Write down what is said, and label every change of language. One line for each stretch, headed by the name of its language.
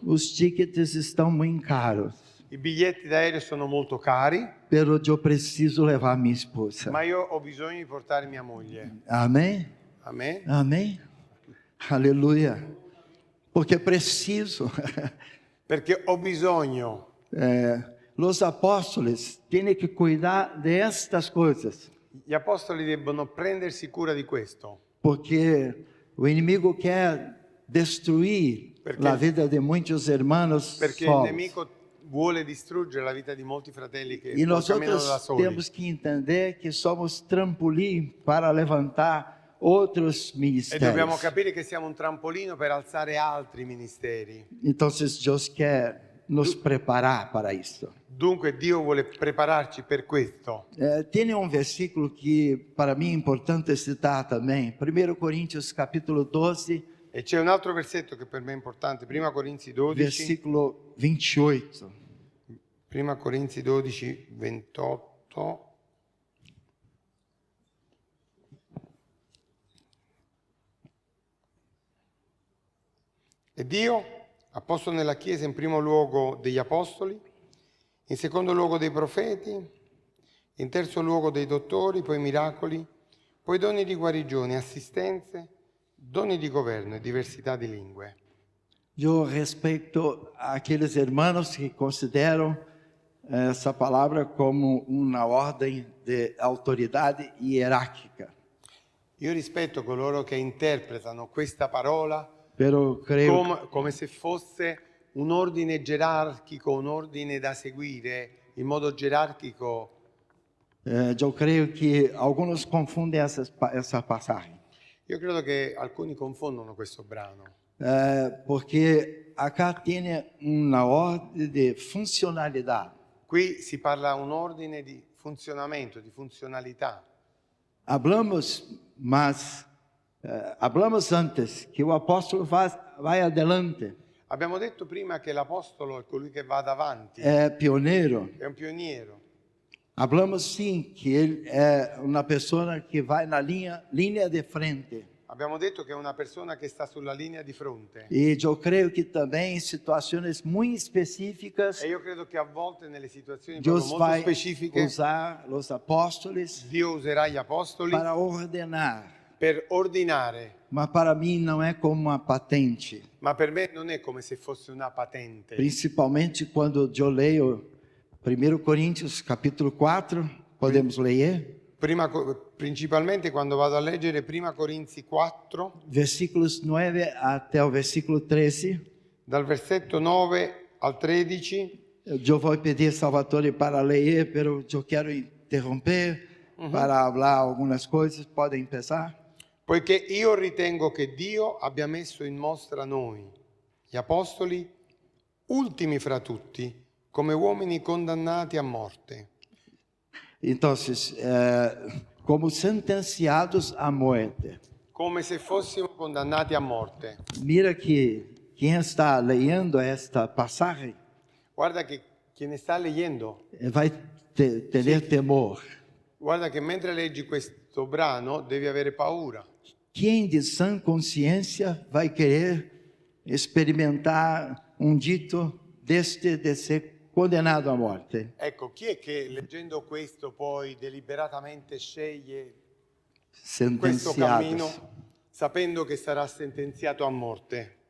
Portuguese: Os tickets estão muito caros,
Italian: I biglietti d'aereo sono molto cari,
Portuguese: pero eu preciso levar minha esposa.
Italian: ma io ho bisogno di portare mia moglie.
Portuguese: Amém?
Italian: Amen?
Portuguese: Amém? Aleluia. Porque preciso.
Italian: Perché ho bisogno.
Portuguese: Os apóstolos têm que cuidar destas coisas,
Italian: Gli apostoli debbono prendersi cura di questo,
Portuguese: porque o inimigo quer destruir
Italian: Perché-
Portuguese: a vida de muitos irmãos
Italian: perché il
Portuguese: solos.
Italian: nemico vuole distruggere la vita di molti fratelli che
Portuguese: E nós
Italian: camminano da soli.
Portuguese: temos que entender que somos trampolim para levantar outros
Italian: E dobbiamo
Portuguese: ministérios.
Italian: capire che siamo un trampolino per alzare altri ministeri.
Portuguese: Então, Deus quer nos preparar para isso.
Italian: Dunque Dio vuole prepararci per questo.
Portuguese: Tem um versículo que para mim é importante citar também, 1 Coríntios capítulo 12,
Italian: E c'è un altro versetto che per me è importante, 1 Corinzi 12,
Portuguese: versículo 28.
Italian: 1 Corinzi 12, 28. E Dio ha posto nella Chiesa in primo luogo degli apostoli, in secondo luogo dei profeti, in terzo luogo dei dottori, poi miracoli, poi doni di guarigione, assistenze, doni di governo e diversità di lingue.
Portuguese: Eu respeito aqueles irmãos que consideram essa palavra como uma ordem de autoridade hierárquica.
Italian: Io rispetto coloro che interpretano questa parola
Portuguese: Pero creio
Italian: come se fosse un ordine gerarchico, un ordine da seguire in modo gerarchico.
Portuguese: eu creio que alguns confundem essa passagem.
Italian: Io credo che alcuni confondono questo brano,
Portuguese: Porque acá tem uma ordem de funcionalidade.
Italian: qui si parla un ordine di funzionamento, di funzionalità.
Portuguese: Hablamos, mas hablamos antes que o apóstolo vai adelante,
Italian: Abbiamo detto prima che l'apostolo è colui che va davanti,
Portuguese: é pioneiro.
Italian: è un pioniero.
Portuguese: Hablamos sim que ele é uma pessoa que vai na linha de frente.
Italian: Abbiamo detto che è una persona che sta sulla linea di fronte.
Portuguese: E eu creio que também em situações muito específicas,
Italian: E io credo che a volte nelle situazioni
Portuguese: Deus
Italian: proprio molto
Portuguese: vai
Italian: specifiche
Portuguese: usar os apóstolos
Italian: Dio userà gli apostoli
Portuguese: para ordenar.
Italian: per ordinare,
Portuguese: Mas para mim não é como uma patente.
Italian: ma per me non è come se fosse una patente.
Portuguese: Principalmente quando eu leio 1 Coríntios capítulo 4, podemos ler,
Italian: Principalmente quando vado a leggere Prima Corinzi 4,
Portuguese: versículos 9 até o versículo 13.
Italian: dal versetto 9 al 13.
Portuguese: Eu vou pedir Salvatore para ler, pero eu quero interromper para falar algumas coisas. Podem começar?
Italian: Poiché io ritengo che Dio abbia messo in mostra noi, gli apostoli, ultimi fra tutti, come uomini condannati a morte.
Portuguese: Entonces, como sentenciados à morte.
Italian: Come se fossimo condannati a morte.
Portuguese: Mira que quem está lendo esta passagem
Italian: Guarda che chi ne sta leggendo,
Portuguese: vai ter temor.
Italian: guarda che mentre leggi questo brano devi avere paura.
Portuguese: Quem de sã consciência vai querer experimentar dito deste de ser condenado à morte?
Italian: Ecco, chi è che leggendo questo poi deliberatamente sceglie questo
Portuguese: Sentenciados.
Italian: cammino sapendo che sarà sentenziato a morte?